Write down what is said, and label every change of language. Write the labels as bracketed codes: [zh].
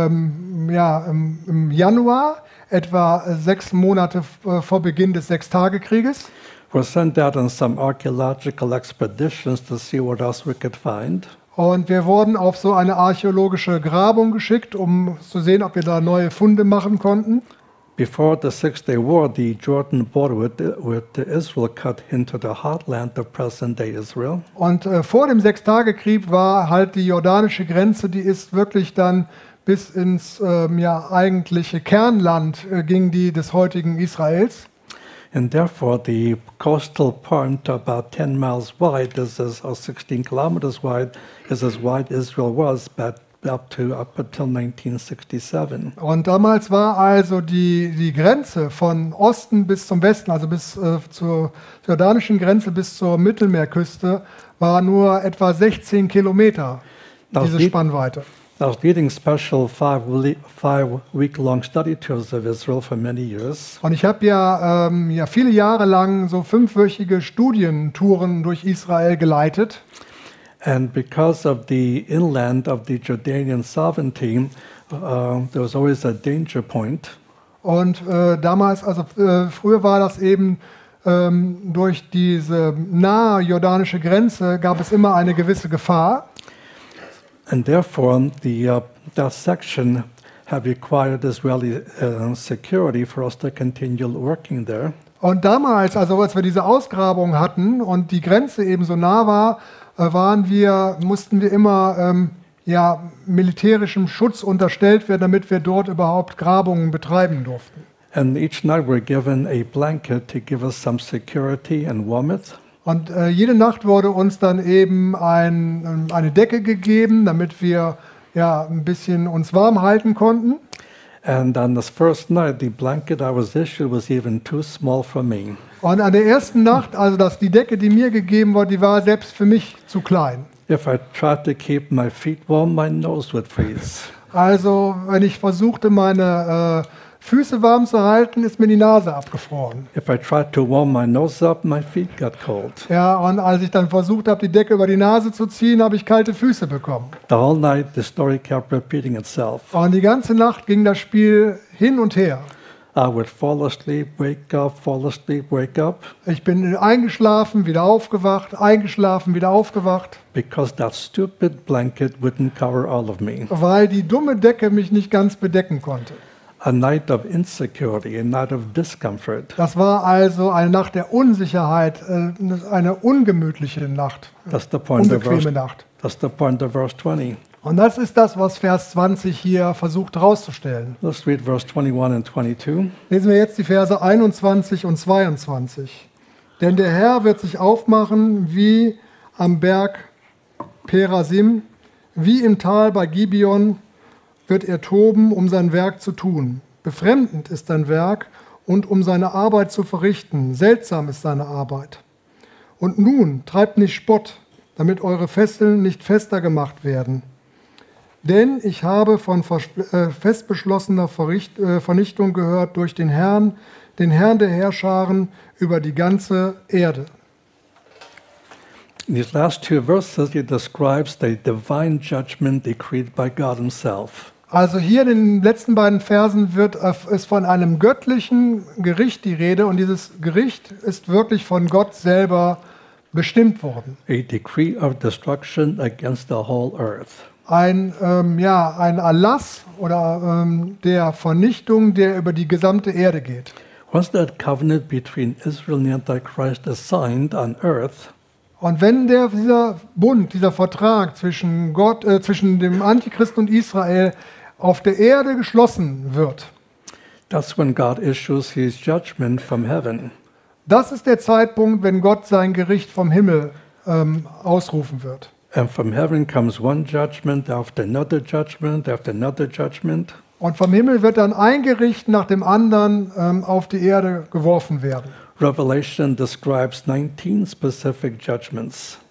[de] Im Januar, etwa 6 Monate vor Beginn des Sechstagekrieges. [en] We're sent out on some archaeological expeditions to see what else we could find. [de] Und wir wurden auf so eine archäologische Grabung geschickt, um zu sehen, ob wir da neue Funde machen konnten. [en] Before the Six-Day War, the Jordan border with Israel cut into the heartland of present-day Israel. [de] Und vor dem Sechstagekrieg war halt die jordanische Grenze, die ist wirklich dann bis ins eigentliche Kernland ging die des heutigen Israels. [en] And therefore the coastal point about 10 miles wide, this is or 16 kilometers wide, is as wide as Israel was back up until 1967. [de] Und damals war also die Grenze von Osten bis zum Westen, also bis zur jordanischen Grenze bis zur Mittelmeerküste, war nur etwa 16 Kilometer, diese Spannweite. [en] I was leading special five week long study tours of Israel for many years. [de] Und ich habe ja viele Jahre lang so 5-wöchige Studientouren durch Israel geleitet. [en] And because of the inland of the Jordanian sovereignty, there was always a danger point. [de] Und früher war das eben durch diese nahe jordanische Grenze gab es immer eine gewisse Gefahr. [en] And therefore, that section have required Israeli security for us to continue working there. [de] Und damals, also als wir diese Ausgrabung hatten und die Grenze eben so nah war, mussten wir immer militärischem Schutz unterstellt werden, damit wir dort überhaupt Grabungen betreiben durften. [en] And each night we're given a blanket to give us some security and warmth. [de] Und jede Nacht wurde uns dann eben eine Decke gegeben, damit wir ein bisschen uns warm halten konnten. [en] And on this first night, the blanket I was issued was even too small for me. [de] Und an der ersten Nacht, also die Decke, die mir gegeben wurde, die war selbst für mich zu klein. [en] If I tried to keep my feet warm, my nose would freeze. [de] Also wenn ich versuchte, meine Füße warm zu halten, ist mir die Nase abgefroren. [en] If I tried to warm my nose up, my feet got cold. [de] Ja, und als ich dann versucht habe, die Decke über die Nase zu ziehen, habe ich kalte Füße bekommen. [en] The whole night the story kept repeating itself. [de] Und die ganze Nacht ging das Spiel hin und her. [en] I would fall asleep, wake up, fall asleep, wake up. [de] Ich bin eingeschlafen, wieder aufgewacht, eingeschlafen, wieder aufgewacht. [en] Because that stupid blanket wouldn't cover all of me. [de] Weil die dumme Decke mich nicht ganz bedecken konnte. [en] A night of insecurity, a night of discomfort. [de] Das war also eine Nacht der Unsicherheit, eine ungemütliche Nacht, unbequeme Nacht. [en] That's the point of verse 20. [de] Und das ist das, was Vers 20 hier versucht herauszustellen. [en] Let's read verse 21 and 22. [de] Lesen wir jetzt die Verse 21 und 22. Denn der Herr wird sich aufmachen wie am Berg Perasim, wie im Tal bei Gibeon, wird er toben, um sein Werk zu tun. Befremdend ist sein Werk und um seine Arbeit zu verrichten. Seltsam ist seine Arbeit. Und nun treibt nicht Spott, damit eure Fesseln nicht fester gemacht werden. Denn ich habe von festbeschlossener Vernichtung gehört durch den Herrn der Herrscharen über die ganze Erde. [en] In these last two verses, he describes the divine judgment decreed by God himself. [de] Also hier in den letzten beiden Versen ist von einem göttlichen Gericht die Rede und dieses Gericht ist wirklich von Gott selber bestimmt worden. [en] A decree of destruction against the whole earth. [de] Ein Erlass oder der Vernichtung, der über die gesamte Erde geht. [en] Once that covenant between Israel and the Antichrist is signed on earth. [de] Und wenn dieser Bund, dieser Vertrag zwischen Gott, zwischen dem Antichristen und Israel auf der Erde geschlossen wird. [en] That's when God issues his judgment from heaven. [de] Das ist der Zeitpunkt, wenn Gott sein Gericht vom Himmel ausrufen wird. [en] And from heaven comes one judgment after another judgment after another judgment. [de] Und vom Himmel wird dann ein Gericht nach dem anderen auf die Erde geworfen werden. [en] Revelation describes 19 specific judgments.